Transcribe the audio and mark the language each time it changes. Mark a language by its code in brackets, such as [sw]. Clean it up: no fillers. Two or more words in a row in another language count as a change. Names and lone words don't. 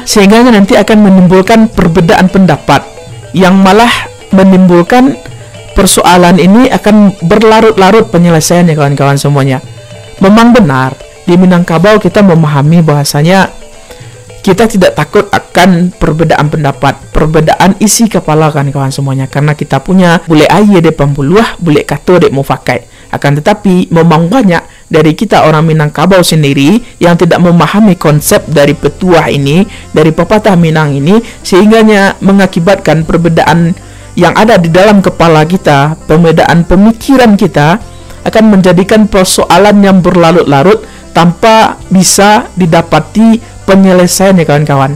[id] Sehingganya nanti akan menimbulkan perbedaan pendapat yang malah menimbulkan persoalan ini akan berlarut-larut penyelesaiannya kawan-kawan semuanya. Memang benar, di Minangkabau kita memahami bahasanya kita tidak takut akan perbedaan pendapat, perbedaan isi kepala kawan-kawan semuanya, karena kita punya [min] bule aye de pambuluah, bule kato de mufakai. [id] Akan tetapi memang banyak dari kita orang Minangkabau sendiri yang tidak memahami konsep dari petuah ini, dari pepatah Minang ini, sehingganya mengakibatkan perbedaan yang ada di dalam kepala kita, perbedaan pemikiran kita akan menjadikan persoalan yang berlarut-larut tanpa bisa didapati penyelesaiannya kawan-kawan.